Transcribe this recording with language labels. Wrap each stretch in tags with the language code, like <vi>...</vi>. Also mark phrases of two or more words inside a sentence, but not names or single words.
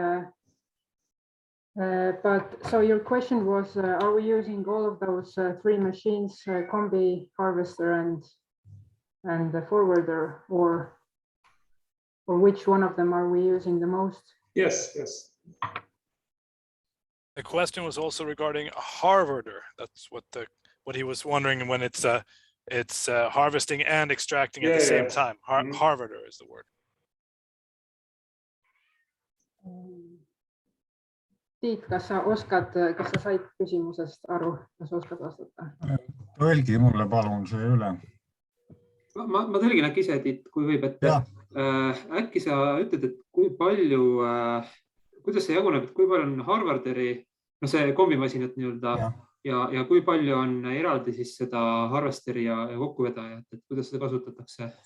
<en>But so your question was, are we using all of those 3 machines, combi, harvester, and the forwarder, or which one of them are we using the most? Yes. The question was also regarding a harvester. That's what he was wondering when it's harvesting and extracting at the same time. Harvester is the word.</en> <et>Tiit, kas sa said küsimusest aru, kas oskad vastata? Tõlgi mulle palun see üle. Ma tõlgin äkki ise, Tiit, kui võib, et äkki sa ütled, et kui palju, kuidas see jaguneb, et kui palju on harvesteri no see kombimasinat nii-öelda ja kui palju on eraldi siis seda harvesteri ja kokkuvedajat, et kuidas seda kasutatakse?</et>